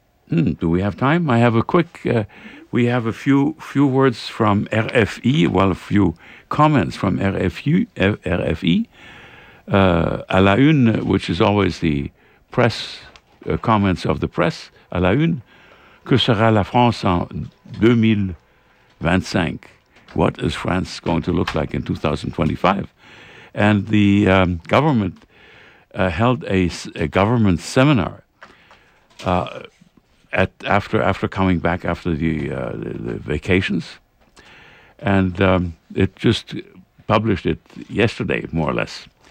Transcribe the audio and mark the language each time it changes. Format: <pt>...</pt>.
<en>Do we have time? I have a quick. We have a few words from RFE. Well, a few comments from RFE. À la une, which is always the press comments of the press.</en> <fr>À la une, que sera la France en 2025?</fr> <en>What is France going to look like in 2025? And the government held a government seminar after coming back after the vacations, and it just published it yesterday, more or less.</en>